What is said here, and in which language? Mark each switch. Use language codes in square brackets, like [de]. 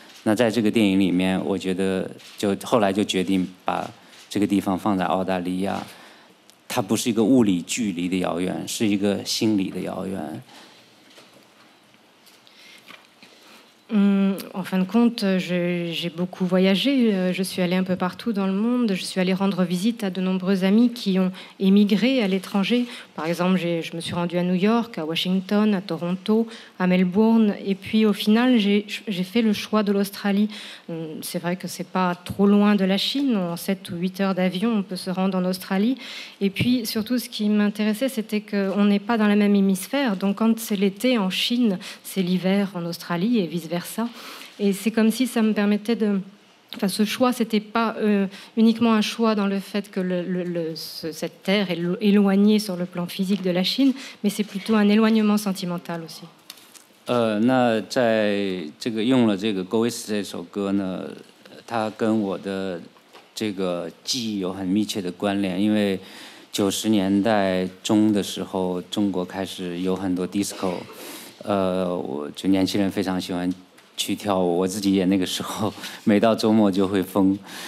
[zh] 那在这个电影里面，我觉得后来就决定把这个地方放在澳大利亚，它不是一个物理距离的遥远，是一个心理的遥远。 [fr] En fin de compte, j'ai beaucoup voyagé. Je suis allée un peu partout dans le monde. Je suis allée rendre visite à de nombreux amis qui ont émigré à l'étranger. Par exemple, je me suis rendue à New York, à Washington, à Toronto, à Melbourne. Et puis, au final, j'ai fait le choix de l'Australie. C'est vrai que c'est pas trop loin de la Chine. En 7 ou 8 heures d'avion, on peut se rendre en Australie. Et puis, surtout, ce qui m'intéressait, c'était qu'on n'est pas dans la même hémisphère. Donc, quand c'est l'été en Chine, c'est l'hiver en Australie et vice-versa. Et c'est comme si ça me permettait de... Enfin, ce choix, c'était pas uniquement un choix dans le fait que cette terre est éloignée sur le plan physique de la Chine, mais c'est plutôt un éloignement sentimental aussi. [zh] 那在这个用了这个《Go West》这首歌呢，它跟我的这个记忆有很密切的关联，因为90年代中的时候，中国开始有很多 disco， 我就年轻人非常喜欢去跳舞，我自己也那个时候每到周末就会疯。